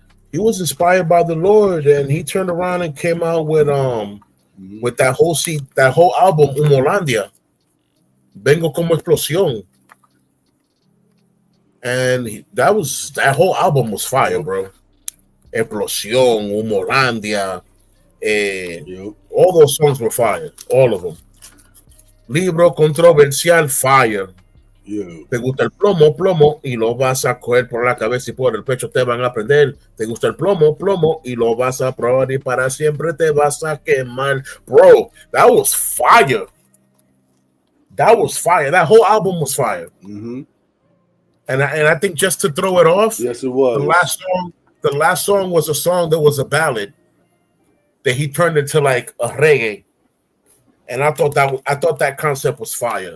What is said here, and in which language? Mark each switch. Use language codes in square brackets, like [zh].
[en] He was inspired by the Lord, and he turned around and came out with that whole album Humolandia, Vengo como explosión, and that whole album was fire, bro. Explosión, Humolandia, all those songs were fire, all of them. Libro controversial, fire. [es] Te gusta el plomo, plomo, y lo vas a coger por la cabeza y por el pecho te van a prender. Te gusta el plomo, plomo, y lo vas a probar y para siempre te vas a quemar. [en] Bro, that was fire. That was fire. That whole album was fire. Mm-hmm. And I think just to throw it off, yes, it was. The last song was a song that was a ballad that he turned into like a reggae. And I thought that concept was fire.